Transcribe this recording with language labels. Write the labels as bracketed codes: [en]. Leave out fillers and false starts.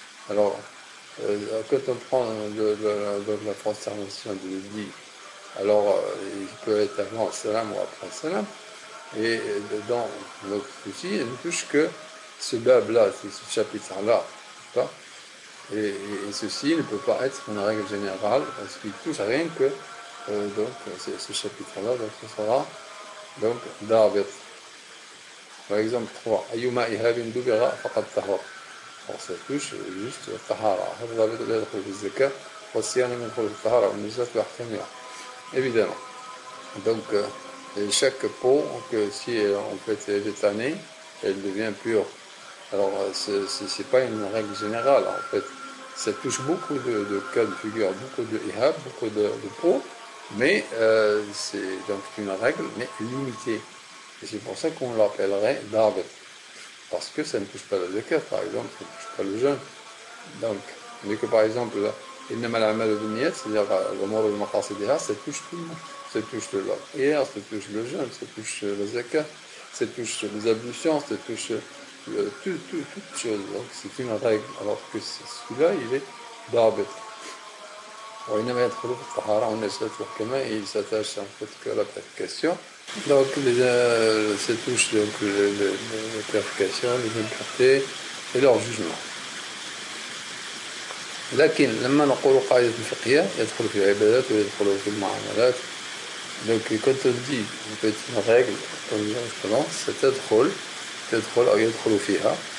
[fr] Alors, quand on prend la prosternation de lit, alors il peut être avant le salam ou après le salam, et dans notre souci, il ne touche que ce bab-là, ce chapitre-là, et ceci ne peut pas être une règle générale, parce qu'il touche à rien que donc ce chapitre-là, donc ce sera donc darbet. Par exemple [ar] 3, أيما إهاب دبغ فقد طهر. [fr] Alors ça touche juste tahara. [ar] هذا ضابط لا يدخل في الزكاة والصيام يدخل في الطهارة والنجاسة واحتمالها. [fr] Évidemment. Donc chaque peau, que si en fait elle est tannée, elle devient pure. Alors c'est pas une règle générale en fait. Ça touche beaucoup de cas de figure, beaucoup de ihab, beaucoup de peau, mais c'est donc une règle mais limitée. Et c'est pour ça qu'on l'appellerait darbet. Parce que ça ne touche pas la zakat, par exemple, ça ne touche pas le jeûne. Donc, mais que par exemple, [ar] innama al-a'malu binniyat, [fr] c'est-à-dire [ar] l'umur al-maqasidiha, [fr] ça touche tout le monde. Ça touche la prière, ça touche le jeûne, ça touche la zakat, ça touche les ablutions, ça touche toute chose. Donc c'est une règle, alors que celui-là, il est darbet. [ar] وإنما يدخل في الطهارة والنجاسة والكماء, [fr] il s'attache en fait que à la purification. Donc ça touche donc la purification, les impuretés et leur jugement. [ar] لكن لما نقول قاعدة فقهية يدخل في العبادات ويدخل في المعاملات. [fr] Donc quand on dit en fait une règle, comme justement, c'est [ar] تدخل أو يدخل فيها.